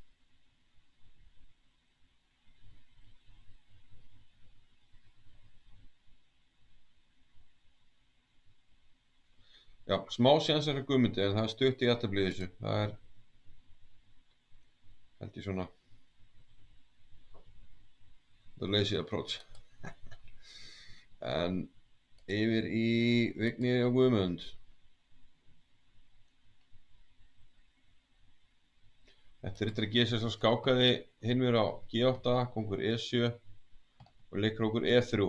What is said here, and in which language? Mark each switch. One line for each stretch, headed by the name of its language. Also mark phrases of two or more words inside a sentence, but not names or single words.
Icelandic: Já, smá sénsar er Guðmundi en það er stutt í jafntefli í þessu. Það er held ég svona
English: the lazy approach.
Icelandic: En yfir í Vigni og Guðmund. Eftir að G6 skákaði Hilmir á G8, kongur E7 og leikrókur E3.